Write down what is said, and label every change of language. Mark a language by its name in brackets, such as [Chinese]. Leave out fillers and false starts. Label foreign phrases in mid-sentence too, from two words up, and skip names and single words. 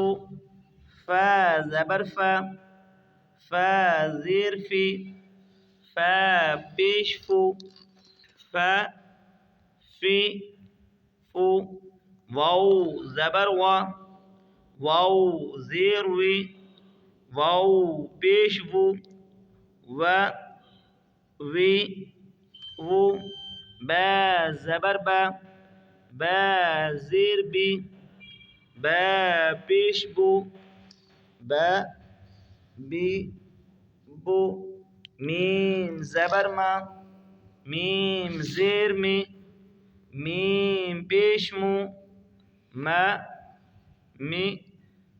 [Urdu] فا زبر فا، فا زیر فی، فا پیش فو، فا فی فو. واو زبر وا، واو زیر وی، واو پیش وو، و وی وو. با زبر با، با زیر بی، با پیش بو، با بی بو. میم زبر ما، میم زیر می، میم پیش مو، ما می مو.